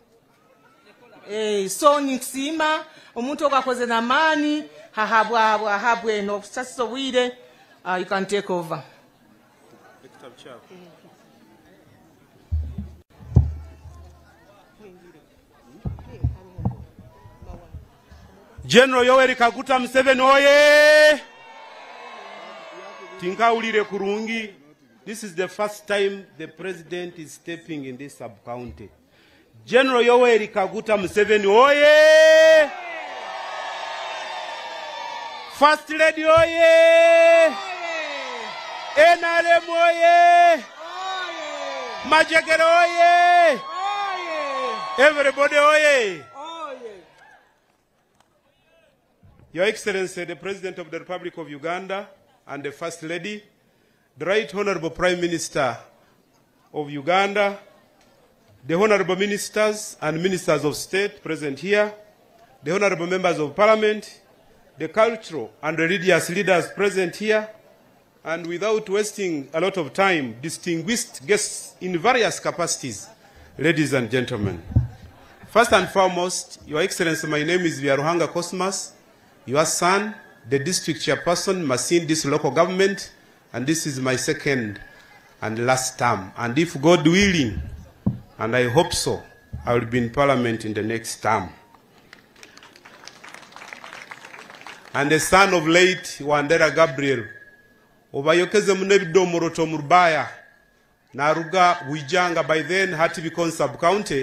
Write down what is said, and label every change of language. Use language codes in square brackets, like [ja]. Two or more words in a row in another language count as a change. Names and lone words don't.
[nyo] So nikusima omuntu okakoze namani hahabwe no sasa wide [en] you can take over. [nyo] General Yoweri Kaguta Museveni oye! Tinkaulire kurungi. [en] This is the first time the president is stepping in this sub-county. [nyo] General Yoweri Kaguta Museveni oye! First Lady oye! NRM oye! Majagere oye! Everybody oye! [en] Your Excellency, the President of the Republic of Uganda and the First Lady, the Right Honorable Prime Minister of Uganda, the Honorable Ministers and Ministers of State present here, the Honorable Members of Parliament, the cultural and religious leaders present here, and without wasting a lot of time, distinguished guests in various capacities, ladies and gentlemen. First and foremost, Your Excellency, my name is Vyaruhanga Cosmas, your son, the district chairperson, Masindi, this local government, and this is my second and last term. And if God willing, and I hope so, I will be in Parliament in the next term. And the son of late Wandera Gabriel, Obayokeze Munebido Moroto Murbaya, Naruga Wijanga, by then had to become sub-county.